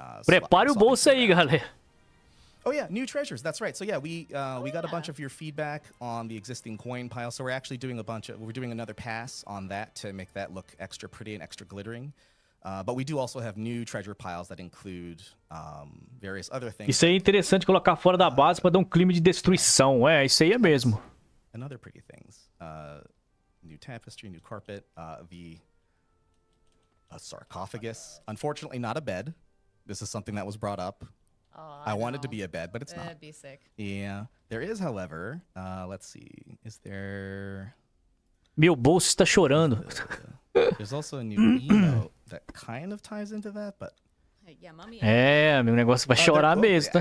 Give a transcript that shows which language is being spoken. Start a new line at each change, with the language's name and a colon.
Portuguese: Prepare o bolso aí, galera.
English: Oh yeah, new treasures. That's right. So yeah, we got a bunch of your feedback on the existing coin pile. So we're actually doing we're doing another pass on that to make that look extra pretty and extra glittering. But we do also have new treasure piles that include various other things.
Portuguese: Isso aí é interessante colocar fora da base para dar um clima de destruição. É, isso aí é mesmo.
English: And other pretty things. New tapestry, new carpet, a sarcophagus. Unfortunately, not a bed. This is something that was brought up. Oh, I wanted to be a bed, but it's not. That'd be sick. Yeah. There is, however, let's see. Is there...
Portuguese: Meu bolso está chorando.
English: There's also a new emote that kind of ties into that, but... Yeah, mummy.
Portuguese: É, meu negócio vai chorar mesmo, tá?